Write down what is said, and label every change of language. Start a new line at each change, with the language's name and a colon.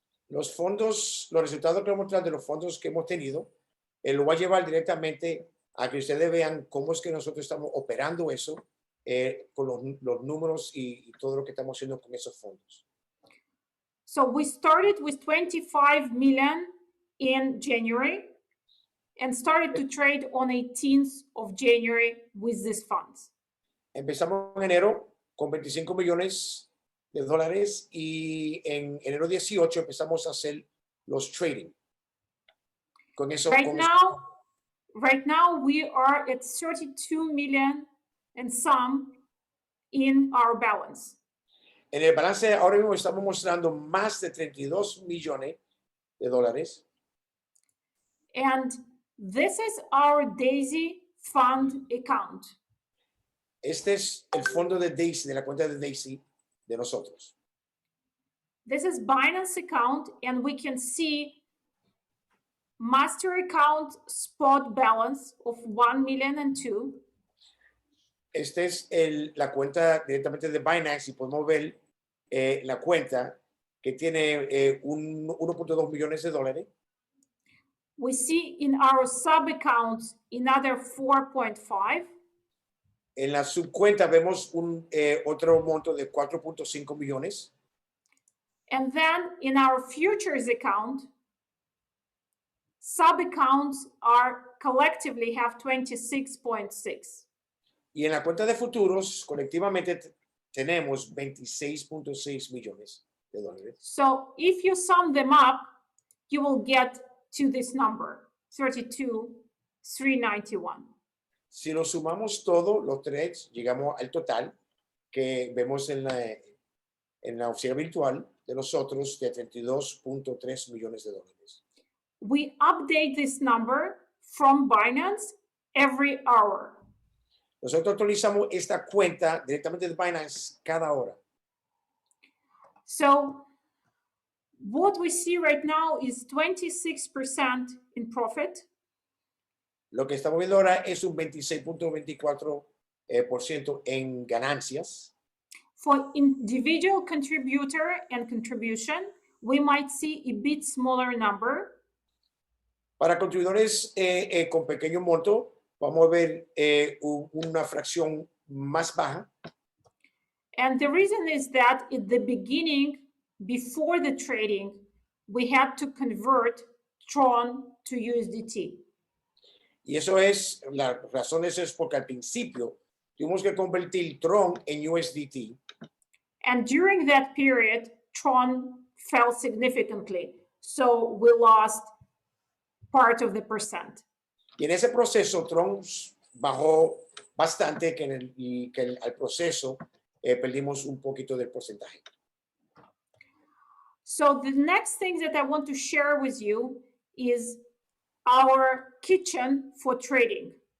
Spanish: Los fondos, los resultados que vamos a mostrar de los fondos que hemos tenido, lo va a llevar directamente a que ustedes vean cómo es que nosotros estamos operando eso con los números y todo lo que estamos haciendo con esos fondos.
English: So we started with 25 million in January and started to trade on 18th of January with these funds.
Spanish: Empezamos en enero con 25 millones de dólares y en enero 18 empezamos a hacer los trading. Con eso,
English: right now we are at 32 million and some in our balance.
Spanish: En el balance ahora mismo estamos mostrando más de 32 millones de dólares.
English: And this is our DAISY fund account.
Spanish: Este es el fondo de DAISY, de la cuenta de DAISY de nosotros.
English: This is Binance account, and we can see master account spot balance of 1 million and 2.
Spanish: Este es la cuenta directamente de Binance y podemos ver la cuenta que tiene 1.2 millones de dólares.
English: We see in our sub accounts another 4.5.
Spanish: En la subcuenta vemos otro monto de 4.5 millones.
English: And then in our futures account, sub accounts are collectively have 26.6.
Spanish: Y en la cuenta de futuros, colectivamente tenemos 26.6 millones de dólares.
English: So if you sum them up, you will get to this number, 32,391.
Spanish: Si lo sumamos todo, los tres, llegamos al total que vemos en la oficina virtual de nosotros de 32.3 millones de dólares.
English: We update this number from Binance every hour.
Spanish: Nosotros actualizamos esta cuenta directamente de Binance cada hora.
English: So what we see right now is 26% in profit.
Spanish: Lo que estamos viendo ahora es un 26.24% en ganancias.
English: For individual contributor and contribution, we might see a bit smaller number.
Spanish: Para contribuidores con pequeño monto, vamos a ver una fracción más baja.
English: And the reason is that at the beginning, before the trading, we had to convert Tron to USDT.
Spanish: Y eso es, la razón es porque al principio tuvimos que convertir Tron en USDT.
English: And during that period, Tron fell significantly. So we lost part of the percent.
Spanish: Y en ese proceso, Tron bajó bastante y que al proceso perdimos un poquito del porcentaje.
English: So the next thing that I want to share with you is our kitchen for trading.